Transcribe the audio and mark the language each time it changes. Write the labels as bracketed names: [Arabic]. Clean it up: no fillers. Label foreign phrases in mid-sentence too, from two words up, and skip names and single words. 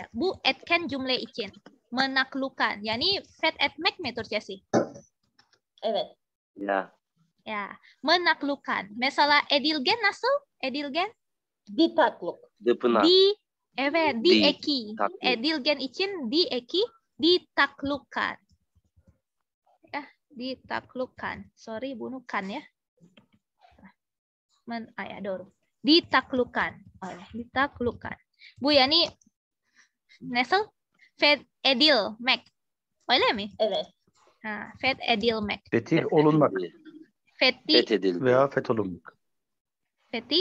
[Turkish] Bu etken cümle için. Menaklukan. Yani fet etmek mi Türkçesi? Evet. Ya. Ya, menaklukan. Mesela edilgen nasıl? Edilgen? [Indonesian] Ditakluk. Dıpınar. [Turkish] Evet, dieki. [Indonesian] Takluk. [Turkish] Edilgen için dieki, [Indonesian] ditaklukkan. Ya, ditaklukkan. [Turkish] Sorry, bunukan ya. Ya, doğru. [Indonesian] Ditaklukkan. Ditaklukkan. [Turkish] Bu yani nasıl? Fet edilmek. Öyle mi? Evet. Ha, fet edilmek. Fetih olunmak Fethi. Fethedildi. veya fetholunmak. Fethi.